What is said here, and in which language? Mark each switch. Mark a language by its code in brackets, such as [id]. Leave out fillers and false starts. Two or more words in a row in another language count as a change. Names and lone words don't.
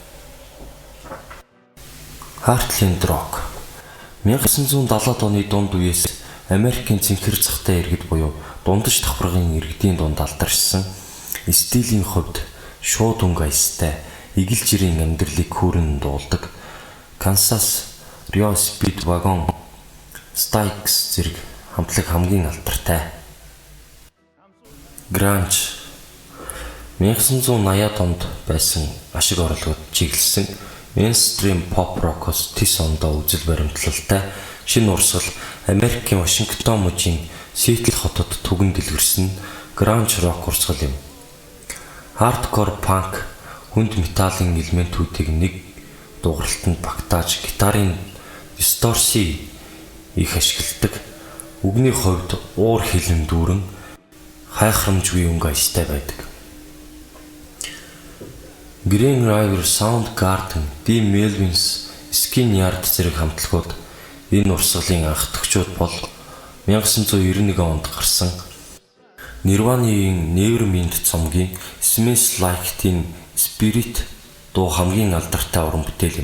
[en] Heartland Rock [mn] 1970-ад оны дунд үеэс Америкийн цэнхэр захтай иргэд буюу дундаж давхаргын иргэдийн дунд алдаршсан стилийн хувьд шууд өнгө аястай игэл жирийн амьдралыг хүүрэн дуулдаг Kansas, Rio Speedwagon, Styx зэрэг хамтлаг хамгийн алдартай. Grunge 1980-ад онд байсан ашиг орлогод чиглэсэн [en] mainstream pop rock-оос [mn] тис ондоо үзэл баримтлалтай шинэ урсгал Америкийн Вашингтон мужийн Сиэтл хотод түгэн дэлгэрсэн [en] grunge rock [mn] урсгал юм. [en] Hardcore punk [mn] хүнд металлын элементүүдийг нэг дууралтанд багтааж гитарын дисторси их ашигладаг. Үгний хувьд уур хилэн дүүрэн хайхрамжгүй өнгө аястай байдаг. Green River, Soundgarden, The Melvins, Skin Yard зэрэг хамтлагууд энэ урсгалын анх төгчүүд бол 1991 онд гарсан Nirvana-ийн Nevermind цомгийн Smells Like Teen Spirit дуу хамгийн алдартай уран бүтээл юм.